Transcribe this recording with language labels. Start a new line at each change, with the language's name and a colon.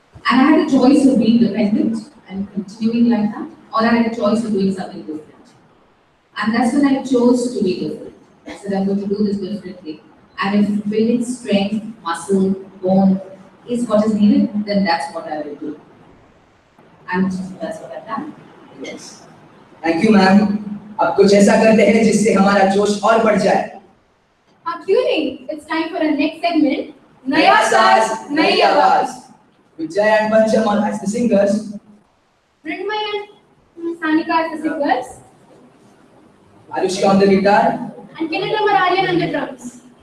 English: And I had a choice of being dependent and continuing like that, or I had a choice of doing something different. And that's when I chose to be different. I said, I'm going to do this differently. And if building strength, muscle, bone is what is needed, then that's what I will do. And that's what I've done. Yes. Thank you, ma'am.
Hindi: अब कुछ ऐसा करते हैं जिससे हमारा जोश और बढ़ जाए. हाँ क्यों नहीं?
English: It's time for our next segment.
Hindi: नया साज, नई आवाज.
English: With Jay and Pancham as the singers. Mridmay and Sanika as the singers. Arushika on the guitar. And Kenneth Amaralian on the drums.